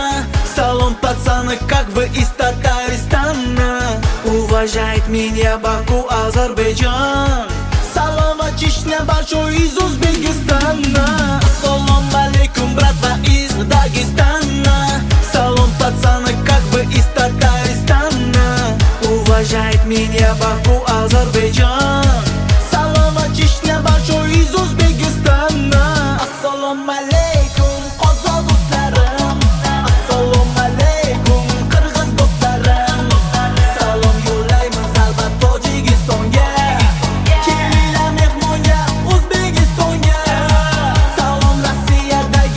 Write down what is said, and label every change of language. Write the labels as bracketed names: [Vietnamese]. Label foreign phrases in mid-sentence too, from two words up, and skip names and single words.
[Russian] Салом, пацаны, как вы из Татарстана? Уважает меня Баку, Азербайджан. Салом от Чечня большой из Узбекистана. [Uzbek] Assalomu alaykum, [Russian] bratva из Дагестана. Салом, пацаны, как вы из Татарстана? Уважает меня Баку, Азербайджан. Салом от Чечня большой из Узбекистана. [Uzbek] Assalomu alaykum qozoq do'stlarim. Assalomu alaykum qirg'iz do'stlarim. Salom yo'llaymiz albatta Tojikistonga. Kelinglar mehmonga O'zbekistonga. Salom Rossiyada